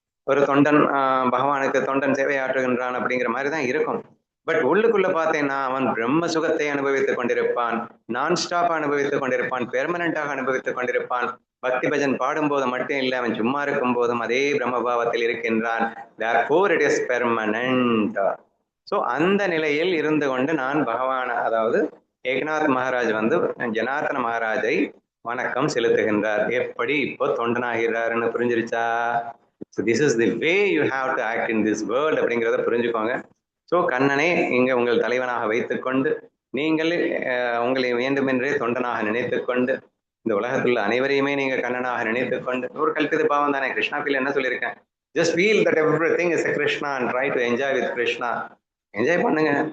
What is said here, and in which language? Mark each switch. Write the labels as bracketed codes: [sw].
[ta] ஒரு தொண்டன் பகவானுக்கு தொண்டன் சேவை ஆற்றுகின்றான் அப்படிங்கிற மாதிரி தான் இருக்கும். பட் உள்ளுக்குள்ள பார்த்தேன்னா அவன் பிரம்ம சுகத்தை அனுபவித்துக் கொண்டிருப்பான், நான் ஸ்டாப் அனுபவித்துக் கொண்டிருப்பான், பெர்மனண்டாக அனுபவித்துக் கொண்டிருப்பான். பக்தி பஜன் பாடும் போது மட்டும் இல்லை, அவன் சும்மா இருக்கும் போதும் அதே பிரம்ம பாவத்தில் இருக்கின்றான். [en] therefore it is permanent. [ta] So அந்த நிலையில் இருந்து கொண்டு நான் பகவான், அதாவது ஏக்நாத் மகாராஜ் ஜனார்த்தன மகாராஜை வணக்கம் செலுத்துகின்றார். எப்படி இப்போ தொண்டனாகிறாருன்னு புரிஞ்சிருச்சா? [en] So this is the way you have to act in this world [ta] அப்படிங்கிறத புரிஞ்சுக்கோங்க. ஸோ கண்ணனை இங்க உங்கள் தலைவனாக வைத்துக்கொண்டு நீங்கள் உங்களை வேண்டுமென்றே தொண்டனாக நினைத்துக்கொண்டு இந்த உலகத்துல அனைவரையுமே நீங்க கண்ணனாக நினைத்துக்கொண்டு, ஒரு கல்பித பாவம் தானே. [en] Krishna feel [ta] என்ன சொல்லியிருக்கேன், [en] Just feel that everything is a Krishna and try to enjoy with Krishna. [ta] Enjoy பண்ணுங்க.